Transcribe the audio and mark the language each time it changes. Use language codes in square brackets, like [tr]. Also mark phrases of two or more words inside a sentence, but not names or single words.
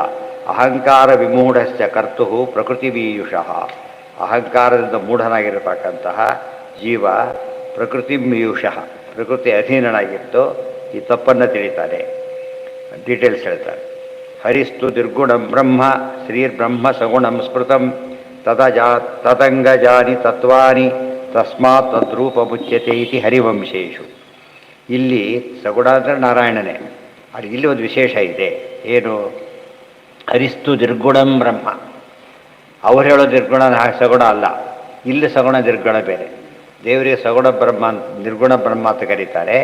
[sa] ಅಹಂಕಾರ ವಿಮೂಢಸ್ಯ ಕರ್ತು ಪ್ರಕೃತಿಮೀಯುಷಃ. [kn] ಅಹಂಕಾರದಿಂದ ಮೂಢನಾಗಿರತಕ್ಕಂತಹ ಜೀವ ಪ್ರಕೃತಿಮೀಯುಷಃ, ಪ್ರಕೃತಿ ಅಧೀನನಾಗಿತ್ತು. ಈ ತಪ್ಪನ್ನು ತಿಳಿತಾನೆ. ಡೀಟೇಲ್ಸ್ ಹೇಳ್ತಾರೆ. [sa] ಹರಿಸ್ತು ನಿರ್ಗುಣಂ ಬ್ರಹ್ಮ ಶ್ರೀರ್ಬ್ರಹ್ಮ ಸಗುಣಂ ಸ್ಮೃತಂ ತದಂಗಜಾನಿ ತತ್ವಾನಿ ತಸ್ಮಾತ್ ತದ್ರೂಪ ಮುಚ್ಯತೆ ಇತಿ ಹರಿವಂಶೇಶು. [kn] ಇಲ್ಲಿ ಸಗುಣ ಅಂದರೆ ನಾರಾಯಣನೇ. ಅದು ಇಲ್ಲಿ ಒಂದು ವಿಶೇಷ ಇದೆ. ಏನು? [sa] ಹರಿಸ್ತು ನಿರ್ಗುಣಂ ಬ್ರಹ್ಮ. [kn] ಅವ್ರು ಹೇಳೋ ನಿರ್ಗುಣ ಸಗುಣ ಅಲ್ಲ. ಇಲ್ಲಿ ಸಗುಣ ನಿರ್ಗುಣ ಬೇರೆ. ದೇವರಿಗೆ ಸಗುಣ ಬ್ರಹ್ಮ, ನಿರ್ಗುಣ ಬ್ರಹ್ಮ ಅಂತ ಕರೀತಾರೆ.